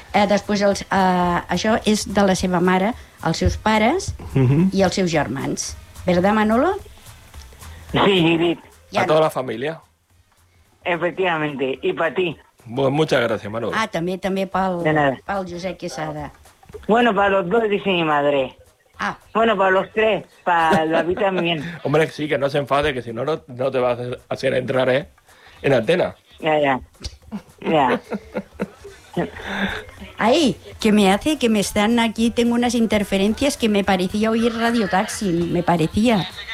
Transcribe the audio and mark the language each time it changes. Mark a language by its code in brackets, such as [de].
[ca] Després, això és de la seva mare, els seus pares i els seus germans. [es] Verdad, Manolo? Sí, Judit. [ca] A tota la família. [es] Efectivamente, y para ti. Bueno, muchas gracias, Manolo. [ca] Ah, també pel Josep Quesada. [es] Bueno, para los dos, dice mi madre. Ah. Bueno, para los tres, para David también. Hombre, sí, que no se enfade, que si no, no te vas a hacer entrar en antena. Ya. Ay, ¿qué me hace? Que me están aquí, tengo unas interferencias que me parecía oír Radio Taxi, me parecía.